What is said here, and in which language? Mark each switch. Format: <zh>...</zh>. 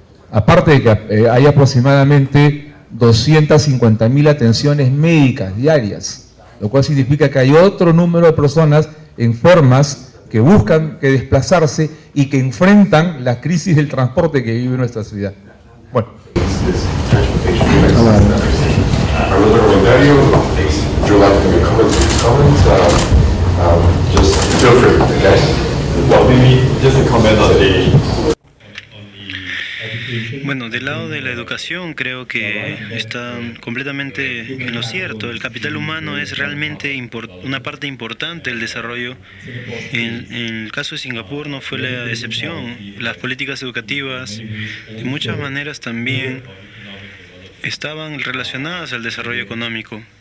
<es>Aparte de que hay aproximadamente 250.000 atenciones médicas diarias, lo cual significa que hay otro número de personas enfermas que buscan que desplazarse y que enfrentan la crisis del transporte que vive nuestra ciudad. Bueno. ¿Algún otro comentario?</es> <en>Would you like to make comments? Just feel free, okay? Well, maybe just a comment on the</en> <es>Bueno, del lado de la educación creo que están completamente en lo cierto. El capital humano es realmente una parte importante del desarrollo. En el caso de Singapur no fue la excepción. Las políticas educativas de muchas maneras también estaban relacionadas al desarrollo económico.</es>